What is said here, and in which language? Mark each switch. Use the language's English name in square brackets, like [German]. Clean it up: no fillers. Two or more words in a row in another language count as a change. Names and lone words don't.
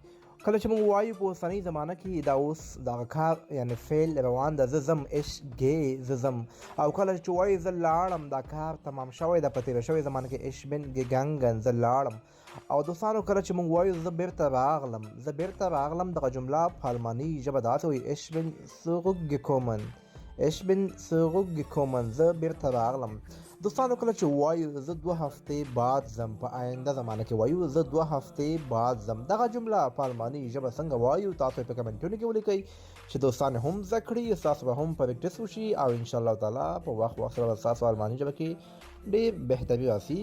[Pashto] کله چې موږ وایو په اوسنۍ زمانه کې دا اوس دغه کار یعنې فعل روان ده، زه ځم [German] ich gehe [Pashto] زه ځم. او کله چې وایو زه لاړم دا کار تمام شوی ده په تېره شوې زمانه کې [German] ich bin gegangen [Pashto] زه لاړم. او دوستانو کله چې موږ وایو زه بیرته راغلم، زه بیرته راغلم دغه جمله په الماني ژبه داسې وایي [German] ich bin zurückgekommen. ich bin zurückgekommen [Pashto] زه بیرته راغلم. دوستانو کله چې وایو زه 2 هفتې بعد ځم په آینده زمانه کې وایو زه 2 هفتې بعد ځم. دغه جمله په الماني ژبه څنګه وایو تاسو په کمنټونو کې ولیکئ چې دوستان هم زده کړي، ستاسو به هم پریکټس وشي او [Arabic] انشاءالله تعالی [Pashto] په وخت سره به ستاسو الماني ژبه کې ډېر بهتري راسي.